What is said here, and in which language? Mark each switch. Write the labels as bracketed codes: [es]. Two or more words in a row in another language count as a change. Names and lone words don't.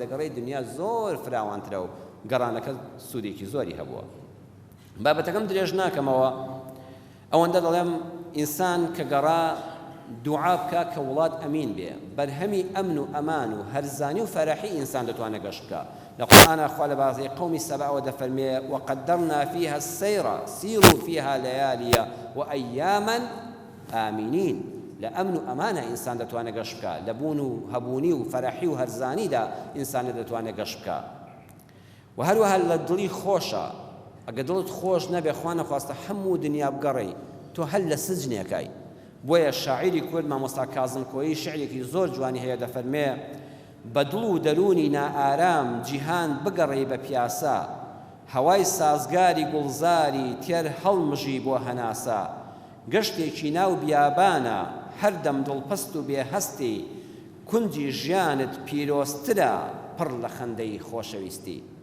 [ckb] دەگەڕێی دنیا زۆر فراوانترە و گەڕانەکە سوودێکی زۆری هەبووە بابەتەکەم درێژ ناکەمەوە ئەوەندە دەڵێم ئینسان کە گەڕا دوعا بکە کە وڵات ئەمین بێ بەرهەمی ئەمن و ئەمان و هەرزانی و فەرەحی ئینسان دەتوانێت گەشت بکە لە قورئانە خوا لە بازەی قەومی سەبەوە دەفەرمێ [ar] وقدرنا فيها السير سيروا فيها ليالي وأياما آمنين [ckb] لأمن و ئەمانە ئینسان دەتوانێت گەشت بکە لە بوون و هەبوونی و فەرەحی و هەرزانیدا ئینسان دەتوانێت گەشت بکە و هەروەها لە دڵی خۆشە ئەگە دڵت خۆش نەبێ خوا نەخواستە هەموو دنیا بگەڕێی تۆ هەر لە سجنێکای بۆیە شاعیری کورد مامۆستا کازم کۆیی شعرێکی زۆر جوانی هەیە دەفەرمێ بە دڵ و دەرونی نائارام جیهان بگەڕێی بە پیاسە هەوای سازگاری گوڵزاری تێر هەڵمژی بۆ هەناسە گەشتێکی ناو بیابانە هەردەم دڵپەست و بێهەستی کونجی ژیانت پیرۆسترە پڕ لە خەندەی خۆشەویستی